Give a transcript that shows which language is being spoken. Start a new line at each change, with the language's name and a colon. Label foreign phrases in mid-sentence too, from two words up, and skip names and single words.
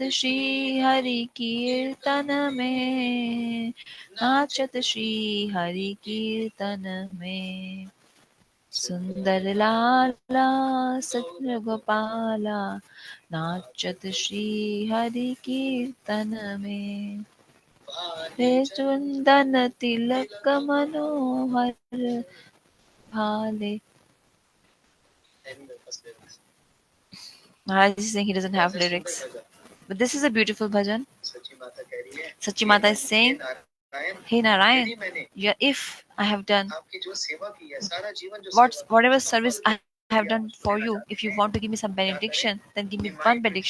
Hindi: श्री हरि कीर्तन में नाचत श्री हरि कीर्तन में सुंदर लाला सत्य गोपाला नाचत श्री हरि कीर्तन में रे चंदन तिलक मनोहर भाले.
English: Maharaj is saying he doesn't have lyrics. But this is a beautiful bhajan. Sachi Mata is saying, Hey Narayan, yeah, if I have done whatever service I have done for you, if you want to give me some benediction, then give me one benediction.